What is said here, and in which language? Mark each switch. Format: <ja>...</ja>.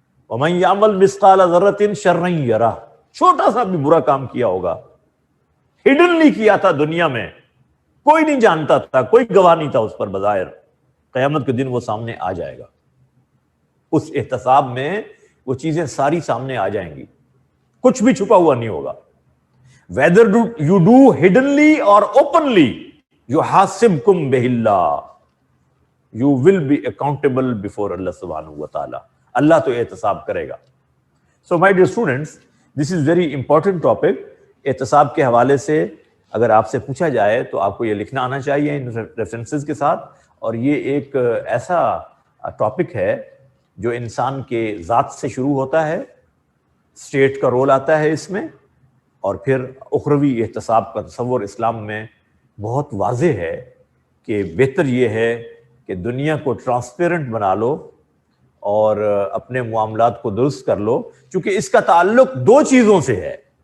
<ar>وَمَن يَعْمَلْ مِثْقَالَ ذَرَّةٍ شَرًّا يَرَهُ.</ar> <ur>چھوٹا سا بھی برا کام کیا ہوگا، ہڈنلی کیا تھا، دنیا میں کوئی نہیں جانتا تھا، کوئی گواہ نہیں تھا اس پر، بظاہر قیامت کے دن وہ سامنے آ جائے گا. اس احتساب میں وہ چیزیں ساری سامنے آ جائیں گی، کچھ بھی چھپا ہوا نہیں ہوگا.</ur> <en>whether you do hiddenly or openly</en> <ar>يحاسبكم به اللہ،</ar> <en>you will be accountable before Allah سبحانہ وتعالی.</en> <ur>اللہ تو احتساب کرے گا.</ur> <en>So my dear students, this is very important topic.</en> <ur>احتساب کے حوالے سے اگر آپ سے پوچھا جائے تو آپ کو یہ لکھنا آنا چاہیے ان ریفرنسز کے ساتھ. اور یہ ایک ایسا ٹاپک ہے جو انسان کے ذات سے شروع ہوتا ہے، اسٹیٹ کا رول آتا ہے اس میں، اور پھر اخروی احتساب کا تصور اسلام میں بہت واضح ہے کہ بہتر یہ ہے کہ دنیا کو ٹرانسپیرنٹ بنا لو اور اپنے معاملات کو درست کر لو، چونکہ اس کا تعلق 2 چیزوں سے ہے.</ur>